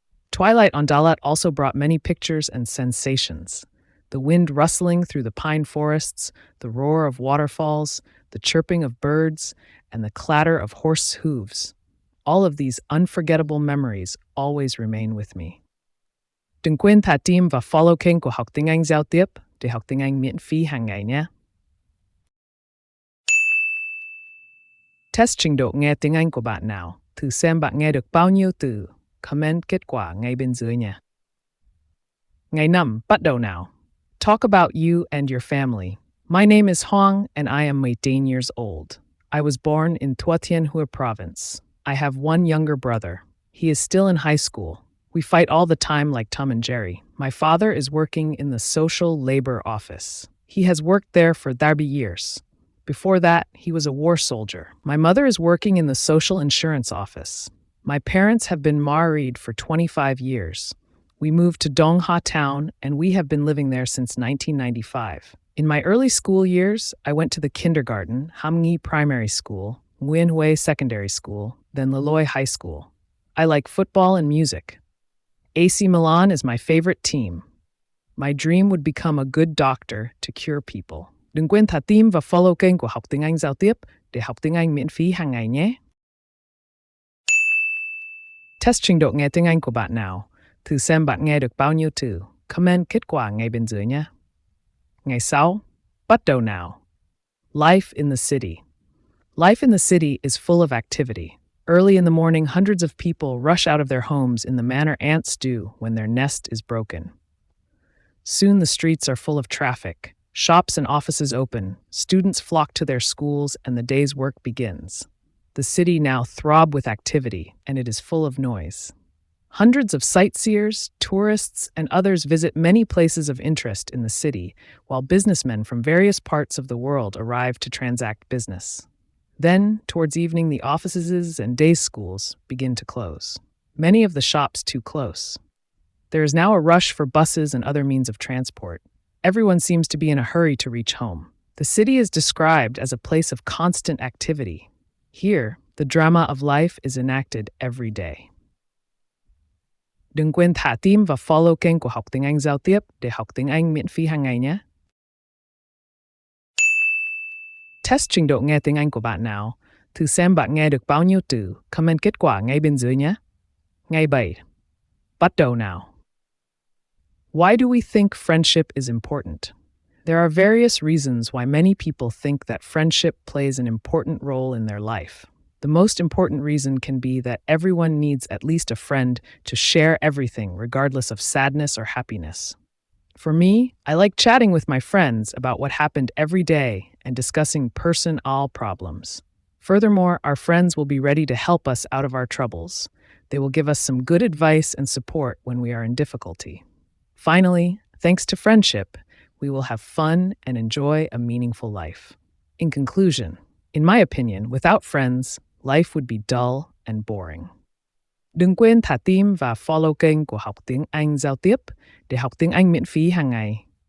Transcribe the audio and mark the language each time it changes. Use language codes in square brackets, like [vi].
[en] Twilight on Dalat also brought many pictures and sensations. The wind rustling through the pine forests, the roar of waterfalls, the chirping of birds, and the clatter of horse hooves. All of these unforgettable memories always remain with me. [vi] Đừng quên thả tim và follow kênh của Học Tiếng Anh Giao Tiếp để học tiếng Anh miễn phí hàng ngày nhé. Test trình độ nghe tiếng Anh của bạn nào. Thử xem bạn nghe được bao nhiêu từ. Comment kết quả ngay bên dưới nha. Ngày 5, bắt đầu nào. [en] talk about you and your family. My name is Hoang, and I am 18 years old. I was born in Tua Tien Hua province. I have one younger brother. He is still in high school. We fight all the time like Tom and Jerry. My father is working in the social labor office. He has worked there for 30 years. Before that, he was a war soldier. My mother is working in the social insurance office. My parents have been married for 25 years. We moved to Dong Ha Town, and we have been living there since 1995. In my early school years, I went to the kindergarten, Ham Ngi Primary School, Nguyen Hue Secondary School, then Laloy High School. I like football and music. AC Milan is my favorite team. My dream would become a good doctor to cure people. [vi] Đừng quên thả tim và follow kênh của Học Tiếng Anh Giao Tiếp để học tiếng Anh miễn phí hàng ngày nhé. Test trình độ nghe tiếng Anh của bạn nào. Thử xem bạn nghe được bao nhiêu từ. Comment kết quả ngay bên dưới nhé. Ngày 6. Bắt đầu nào. [en] Life in the city. Life in the city is full of activity. Early in the morning, hundreds of people rush out of their homes in the manner ants do when their nest is broken. Soon the streets are full of traffic. Shops and offices open. Students flock to their schools, and the day's work begins. The city now throbs with activity, and it is full of noise. Hundreds of sightseers, tourists, and others visit many places of interest in the city, while businessmen from various parts of the world arrive to transact business. Then, towards evening, the offices and day schools begin to close. Many of the shops too close. There is now a rush for buses and other means of transport. Everyone seems to be in a hurry to reach home. The city is described as a place of constant activity. Here, the drama of life is enacted every day. [vi] Đừng quên thả tim và follow kênh của Học Tiếng Anh Giao Tiếp để học tiếng Anh miễn phí hàng ngày nhé. Test trình độ nghe tiếng Anh của bạn nào. Thử xem bạn nghe được bao nhiêu từ. Comment kết quả ngay bên dưới nhé. Ngày 7. Bắt đầu nào. [en] Why do we think friendship is important? There are various reasons why many people think that friendship plays an important role in their life. The most important reason can be that everyone needs at least a friend to share everything, regardless of sadness or happiness. For me, I like chatting with my friends about what happened every day and discussing personal problems. Furthermore, our friends will be ready to help us out of our troubles. They will give us some good advice and support when we are in difficulty. Finally, thanks to friendship, we will have fun and enjoy a meaningful life. In conclusion, in my opinion, without friends, life would be dull and boring. [vi] Đừng quên thả tim và follow kênh của Học Tiếng Anh Giao Tiếp để học tiếng Anh miễn phí hàng ngày.